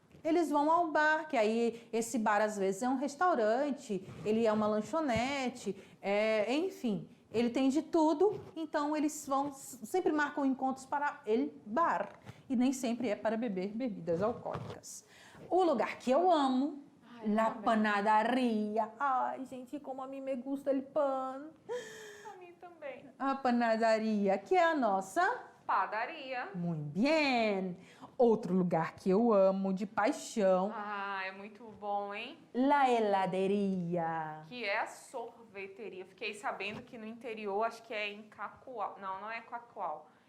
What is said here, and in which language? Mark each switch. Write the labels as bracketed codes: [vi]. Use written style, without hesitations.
[pt] Eles vão ao bar, que aí esse bar às vezes é um restaurante, ele é uma lanchonete, enfim, ele tem de tudo, então eles sempre marcam encontros para [es] el bar, [pt] e nem sempre é para beber bebidas alcoólicas. O lugar que eu amo, [es] la panaderia. Ai, gente, como a mim me gusta el pan. [pt] A mim também. A panaderia, que é a nossa... Padaria. Muito bem. Outro lugar que eu amo de paixão, É muito bom, hein? [es] la heladeria. [pt] Que é a sorveteria. Fiquei sabendo que no interior, acho que é em Cacoal. Não, não é Cacoal.